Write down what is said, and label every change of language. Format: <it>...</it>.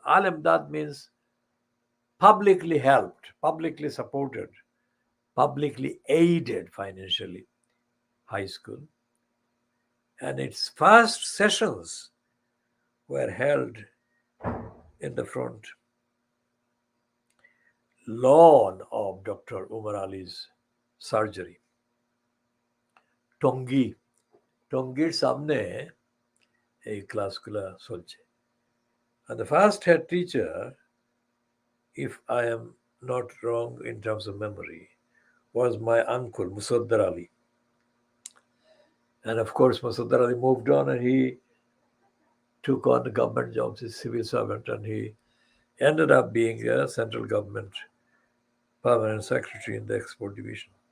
<en>Al Emdad means publicly helped, publicly supported, publicly aided financially high school. And its first sessions were held in the front lawn of Dr. Umar Ali's surgery.</en> <bn>Tongir সামনে এই ক্লাসগুলো চলছে.</bn> <en>And the first head teacher, if I am not wrong in terms of memory, was my uncle Musaddar Ali. And of course, Musaddar Ali moved on and he took on the government jobs as civil servant, and he ended up being a central government permanent secretary in the export division.</en>